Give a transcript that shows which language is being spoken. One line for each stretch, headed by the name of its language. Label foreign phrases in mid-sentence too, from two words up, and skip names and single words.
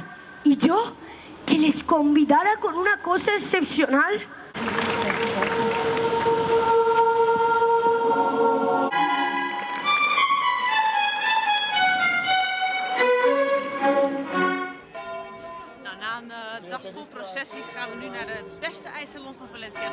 Spanish: Y yo, que les convidara con una cosa excepcional.
Dutch: Na een dag vol processies gaan we nu naar de beste ijssalon van Valencia.